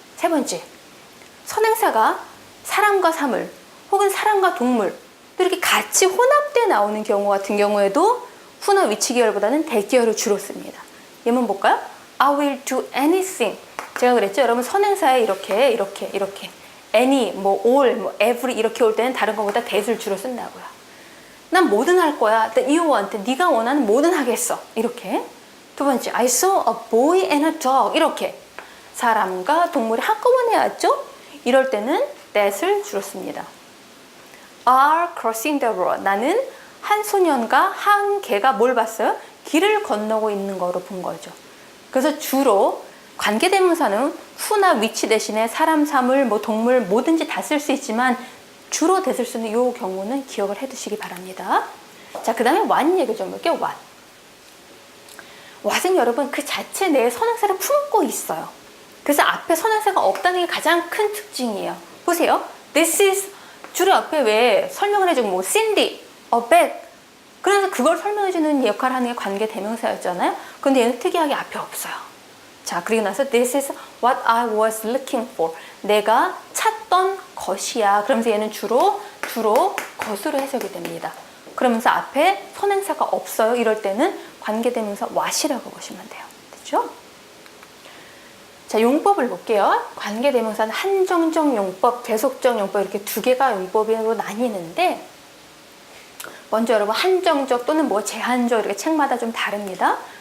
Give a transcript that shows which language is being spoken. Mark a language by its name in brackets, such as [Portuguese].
[Korean] 세 번째, 선행사가 사람과 사물 혹은 사람과 동물 또 이렇게 같이 혼합돼 나오는 경우 같은 경우에도 후나 위치계열보다는 that 계열을 주로 씁니다. 예문 볼까요? [English] I will do anything. [Korean] 제가 그랬죠? 여러분 선행사에 이렇게 any, 뭐 all, 뭐 every 이렇게 올 때는 다른 것보다 that을 주로 쓴다고요. 난 뭐든 할 거야. [English] You want. [Korean] 네가 원하는 뭐든 하겠어. 이렇게. 두 번째, [English] I saw a boy and a dog. [Korean] 이렇게. 사람과 동물이 한꺼번에 왔죠? 이럴 때는 that을 주로 씁니다. [English] are crossing the road. [Korean] 나는 한 소년과 한 개가 뭘 봤어요? 길을 건너고 있는 거로 본 거죠. 그래서 주로 관계대명사는 후나 위치 대신에 사람, 사물, 뭐 동물 뭐든지 다 쓸 수 있지만 주로 that을 쓰는 이 경우는 기억을 해 두시기 바랍니다. 자, 그 다음에 what 얘기 좀 볼게요. [English] what. [Korean] what은 여러분 그 자체 내에 선행사를 품고 있어요. 그래서 앞에 선행사가 없다는 게 가장 큰 특징이에요. 보세요. [English] This is [Korean] 주로 앞에 왜 설명을 해주고 뭐 Cindy, [English] a bag. [Korean] 그래서 그걸 설명해주는 역할을 하는 게 관계대명사였잖아요. 근데 얘는 특이하게 앞에 없어요. 자, 그리고 나서 [English] This is what I was looking for. [Korean] 내가 찾던 것이야. 그러면서 얘는 주로 것으로 해석이 됩니다. 그러면서 앞에 선행사가 없어요. 이럴 때는 관계대명사 what이라고 보시면 돼요. 됐죠? 자, 용법을 볼게요. 관계대명사는 한정적 용법, 계속적 용법 이렇게 두 개가 용법으로 나뉘는데 먼저 여러분 한정적 또는 뭐 제한적 이렇게 책마다 좀 다릅니다.